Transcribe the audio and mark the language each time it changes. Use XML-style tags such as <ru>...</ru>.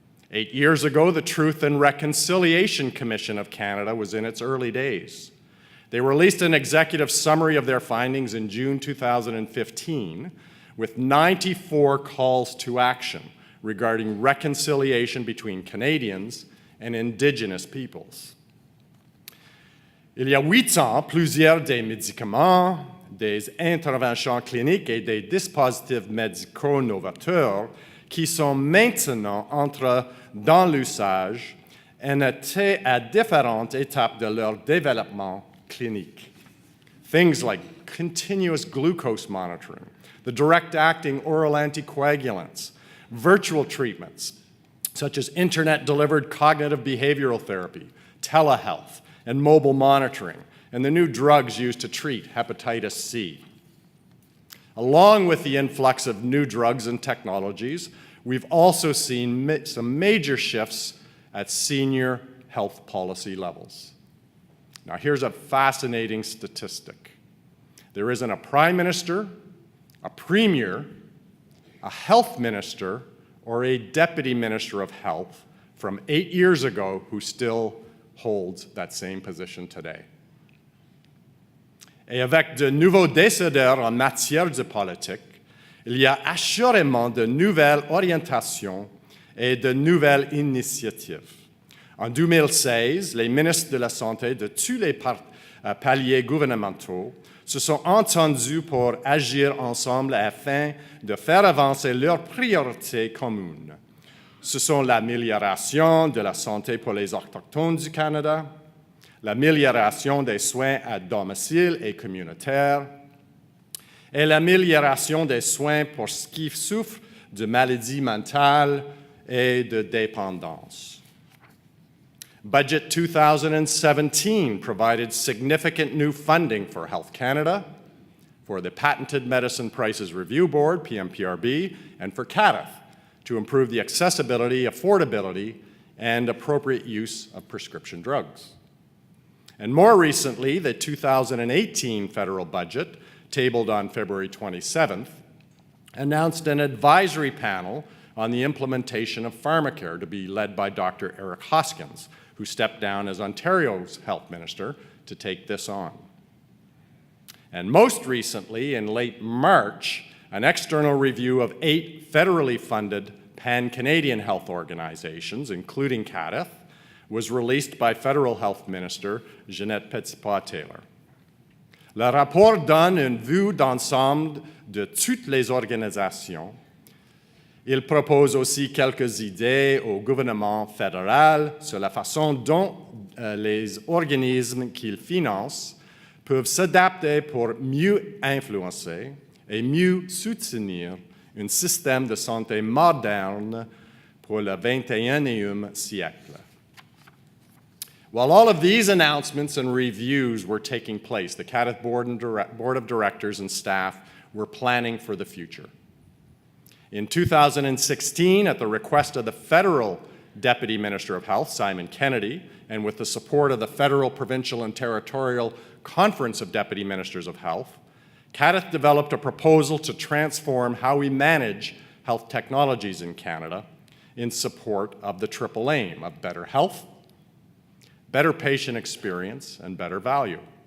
<en>8 years ago, the Truth and Reconciliation Commission of Canada was in its early days. They released an executive summary of their findings in June 2015 with 94 calls to action regarding reconciliation between Canadians and Indigenous peoples.</en> <fr>Il y a 8 ans, plusieurs des médicaments, des interventions cliniques et des dispositifs médicaux novateurs qui sont maintenant entrés dans l'usage et étaient à différentes étapes de leur développement clinique.</fr> <en>Things like continuous glucose monitoring, the direct-acting oral anticoagulants, virtual treatments, such as internet-delivered cognitive behavioral therapy, telehealth, and mobile monitoring, and the new drugs used to treat hepatitis C. Along with the influx of new drugs and technologies, we've also seen some major shifts at senior health policy levels. Now, here's a fascinating statistic. There isn't a prime minister, a premier, a health minister, or a deputy minister of health from 8 years ago who still holds that same position today.</en> <fr>Et avec de nouveaux décideurs en matière de politique, il y a assurément de nouvelles orientations et de nouvelles initiatives. En 2016, les ministres de la Santé de tous les paliers gouvernementaux se sont entendus pour agir ensemble afin de faire avancer leurs priorités communes. Ce sont l'amélioration de la santé pour les Autochtones du Canada, l'amélioration des soins à domicile et communautaires, et l'amélioration des soins pour ceux qui souffrent de maladies mentales et de dépendance.</fr> <en>Budget 2017 provided significant new funding for Health Canada, for the Patented Medicine Prices Review Board, PMPRB, and for CADTH to improve the accessibility, affordability, and appropriate use of prescription drugs. And more recently, the 2018 federal budget, tabled on February 27th, announced an advisory panel on the implementation of pharmacare to be led by Dr. Eric Hoskins, who stepped down as Ontario's health minister to take this on. And most recently, in late March, an external review of 8 federally funded pan-Canadian health organizations, including CADTH, was released by Federal Health Minister Jeanette Petitpas-Taylor.</en> <fr>Le rapport donne une vue d'ensemble de toutes les organisations. Il propose aussi quelques idées au gouvernement fédéral sur la façon dont les organismes qu'il finance peuvent s'adapter pour mieux influencer et mieux soutenir un système de santé moderne pour le 21e siècle.</fr> <en>While all of these announcements and reviews were taking place, the CADTH Board of Directors and staff were planning for the future. In 2016, at the request of the federal Deputy Minister of Health, Simon Kennedy, and with the support of the Federal, Provincial, and Territorial Conference of Deputy Ministers of Health, CADTH developed a proposal to transform how we manage health technologies in Canada in support of the triple aim of better health, better patient experience, and better value.</en>